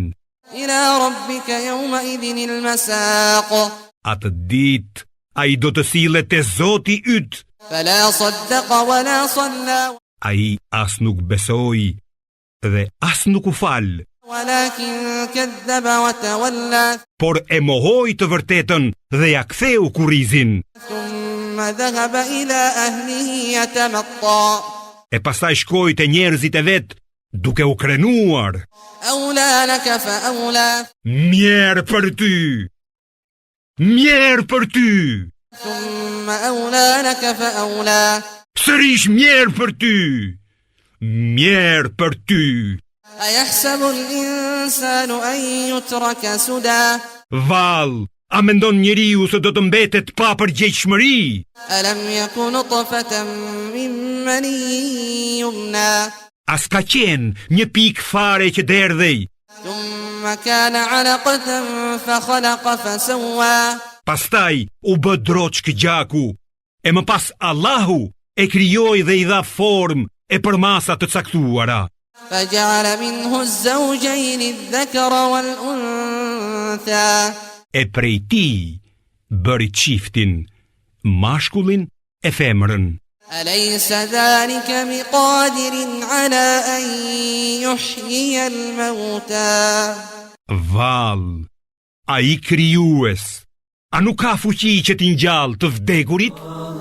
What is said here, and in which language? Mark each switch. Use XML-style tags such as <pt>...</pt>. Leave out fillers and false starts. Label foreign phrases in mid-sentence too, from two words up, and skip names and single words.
<ar>إلى ربك يومئذ المساق</ar> <sq>Atë ditë ai do të sillet te Zoti yt.</sq> <ar>فلا صدق ولا صلى</ar> <sq>Ai as nuk besoi dhe as nuk u fal,</sq> <ar>ولكن كذب وتولى</ar> <sq>por e mohoi të vërtetën dhe ja ktheu kurrizin.</sq> <ar>ثم ذهب إلى أهله يتمطى</ar> <sq>E pastaj shkoi te njerëzit e vet duke u krenuar.</sq> <ar>أولى لك فأولى</ar> <sq>Mjerë për ty! Mjerë për ty!</sq> <ar>ثم أولى لك فأولى</ar> <sq>Sërish mjerë për ty! Mjerë për ty!</sq> <ar>أيحسب الإنسان أن يترك سدى</ar> <sq>Val, A mendon njeriu se do të mbetet pa përgjegjshmëri?</sq> <ar>ألم يك نطفة من مني يمنى</ar> <sq>As ka qenë një pikë fare që derdhej,</sq> <ar>ثم كان علقة فخلق فسوى</ar> <sq>pastaj u bë droçk gjaku, e më pas Allahu e krijoi dhe i dha formë e përmasa të caktuara.</sq> <ar>فجعل منه الزوجين الذكر والأنثى</ar> <sq>E prej ti bëri çiftin, mashkullin e femrën.</sq> <ar>أليس ذلك بقادر على أن يحيي الموتى</ar> <sq>Val, a i krijues, a nuk ka fuqi që t'i ngjall të vdekurit?</sq>